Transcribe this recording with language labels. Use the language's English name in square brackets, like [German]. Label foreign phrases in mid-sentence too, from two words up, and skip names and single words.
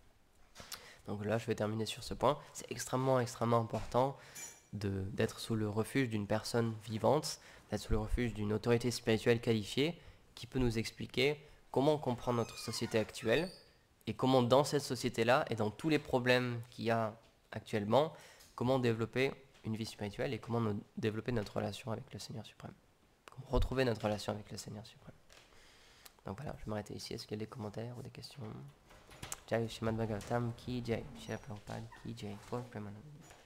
[French] Donc là, je vais terminer sur ce point. C'est extrêmement important d'être sous le refuge d'une personne vivante, d'être sous le refuge d'une autorité spirituelle qualifiée qui peut nous expliquer comment comprendre notre société actuelle et comment dans cette société-là et dans tous les problèmes qu'il y a actuellement, comment développer une vie spirituelle et comment développer notre relation avec le Seigneur suprême. Comment retrouver notre relation avec le Seigneur suprême. Donc voilà, je vais m'arrêter ici. Est-ce qu'il y a des commentaires ou des questions? [Hindi] जय श्रीमद् भागवतम् की जय, श्रील प्रभुपाद की जय, फ़ॉर प्रेमानन्द.